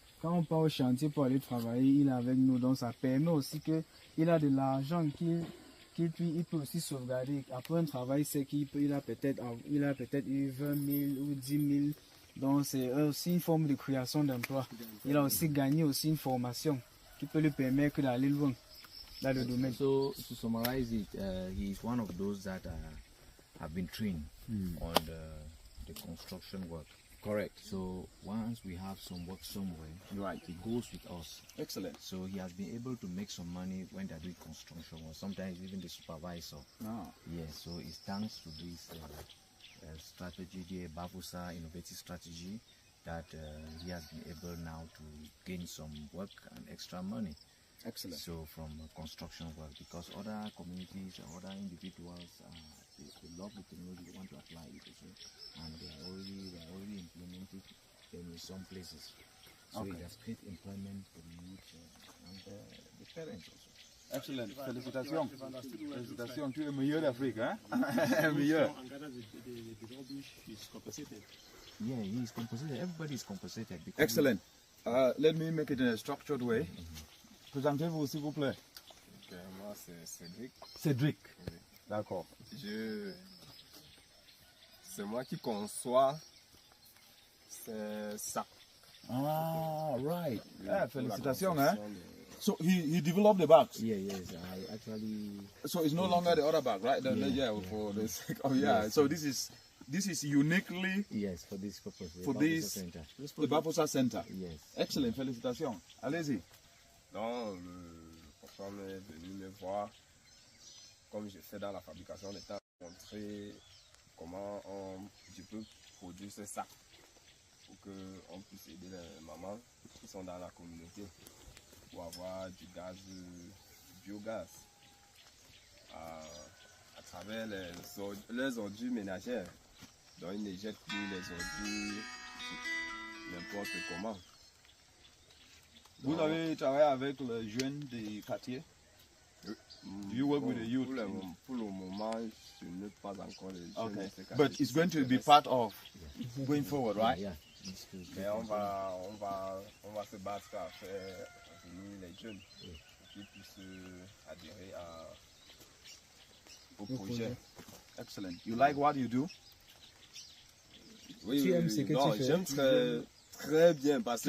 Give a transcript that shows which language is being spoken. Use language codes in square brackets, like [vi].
[fr] Quand on part au chantier pour aller travailler, il est avec nous, donc ça permet aussi qu'il a de l'argent il peut aussi sauvegarder. Après un travail, c'est qu'il a peut-être eu 20 000 ou 10 000. Donc c'est aussi une forme de création d'emploi. Il a aussi gagné aussi une formation qui peut lui permettre d'aller loin dans le domaine. [en] So to summarize it, he is one of those that have been trained on the construction work. Correct. So once we have some work somewhere, Right. he goes with us. Excellent. So he has been able to make some money when they're doing construction, or sometimes even the supervisor. Yes, so it's thanks to this strategy, the Bavusa innovative strategy, that he has been able now to gain some work and extra money. Excellent. So from construction work, because other communities and other individuals, they love the technology, they want to apply it also, and they are already implemented in some places. So it has created employment for the youth and the parents also. [fr] Excellent. Félicitations. Félicitations. Tu es meilleur d'Afrique, hein? Meilleur. [en] Yeah, he is compensated. Everybody is compensated. Excellent. Let me make it in a structured way. [fr] Présentez-vous, s'il vous plaît. Okay, moi, c'est Cédric. Cédric. Oui. D'accord. C'est moi qui conçois ces sacs. [en] Ah, right. Yeah, [fr] Pour la félicitations, hein? construction de- [en] So he developed the bags. Yeah, yes, I actually. So it's no longer the other bag, right? For the sake of Yes. So this is uniquely Yes, for this purpose. For this- Center. the Baposa Center. Yes. [fr] Excellent, félicitations. Allez-y. Donc, le patron est venu me voir, comme je fais dans la fabrication des tables, montrer comment je peux produire ces sacs pour qu'on puisse aider les mamans qui sont dans la communauté pour avoir du gaz, biogaz, à travers les ordures ménagères. Donc, ils ne jettent plus les ordures n'importe comment. Vous avez travaillé avec les jeunes des quartiers? [en] Do you work with the youth? [fr] Pour le moment, je n'ai pas encore les jeunes. [en] Okay, but it's going to be part of going forward, right? Yeah. [fr] Mais on va se battre à faire venir les jeunes pour qu'ils puissent adhérer au projet. [en] Excellent. You like what you do? [fr] Oui, Tu aimes ce que non, tu fais? j'aime très bien parce que